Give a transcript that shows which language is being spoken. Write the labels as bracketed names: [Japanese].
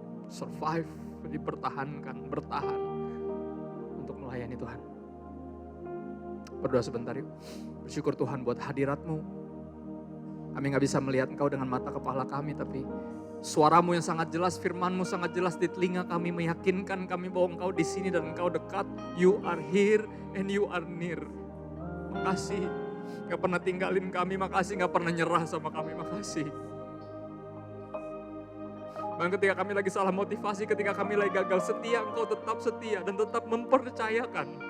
[Indonesian] Survive, dipertahankan, bertahan untuk melayani Tuhan. Berdoa sebentar yuk. Bersyukur Tuhan buat hadirat-Mu. Kami gak bisa melihat Engkau dengan mata kepala kami, tapi suara-Mu yang sangat jelas, firman-Mu sangat jelas di telinga kami, meyakinkan kami bahwa Engkau di sini dan Engkau dekat. [English] You are here and you are near. [Indonesian] Makasih, gak pernah tinggalin kami, makasih gak pernah nyerah sama kami, makasih. Dan ketika kami lagi salah motivasi, ketika kami lagi gagal setia, Engkau tetap setia dan tetap mempercayakan.